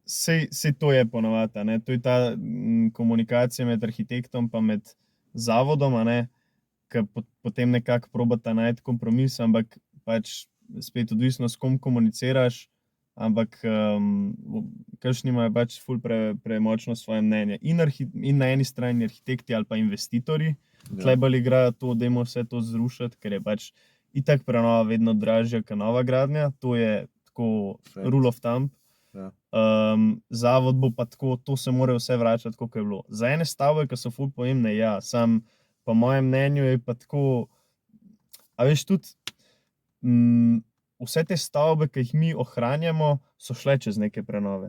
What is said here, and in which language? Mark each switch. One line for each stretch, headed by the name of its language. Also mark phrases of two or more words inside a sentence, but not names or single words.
Slovenian: Sej to je ponovadi, ne, to je ta komunikacija med arhitektom pa med zavodom, ne, ki potem nekako probata najti kompromis, ampak pač spet odvisno, s kom komuniciraš, ampak kakšni imajo pač ful premočno svoje mnenje. In na eni strani arhitekti ali pa investitorji, tle bolj igrajo to, dajmo vse to zrušiti, ker je pač itak prenova vedno dražja kot nova gradnja, to je tako
English: rule of thumb.
Slovenian: Ja. Zavod bo pa tako, to se mora vse vračati, kot je bilo. Za ene stavbe, ki so ful pomembne, ja, sam po mojem mnenju je pa tako, a veš tudi, vse te stavbe, ki jih mi ohranjamo, so šle čez neke prenove.